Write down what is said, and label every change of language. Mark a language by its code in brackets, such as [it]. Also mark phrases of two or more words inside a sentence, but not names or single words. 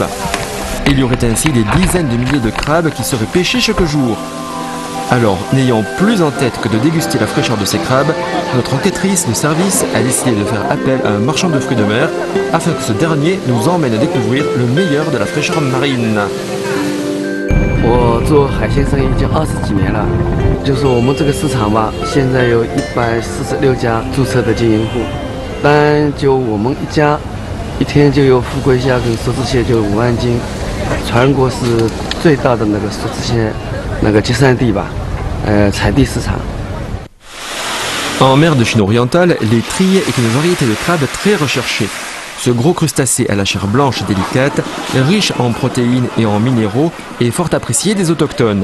[fr] Il y aurait ainsi des dizaines de milliers de crabes qui seraient pêchés chaque jour. Alors, n'ayant plus en tête que de déguster la fraîcheur de ces crabes, notre enquêtrice de service a décidé de faire appel à un marchand de fruits de mer afin que ce dernier nous emmène à découvrir le meilleur de la fraîcheur marine. [zh] 我做海鲜生意已经20几年了，就是我们这个市场吧，现在有146家注册的经营户，但就我们一家，一天就有富贵虾跟梭子蟹就5万斤，全国是最大的那个梭子蟹那个集散地吧，产地市场。 [fr] En mer de Chine orientale, l'étrille est une variété de crabe très recherchée. Ce gros crustacé à la chair blanche délicate, riche en protéines et en minéraux, est fort apprécié des autochtones.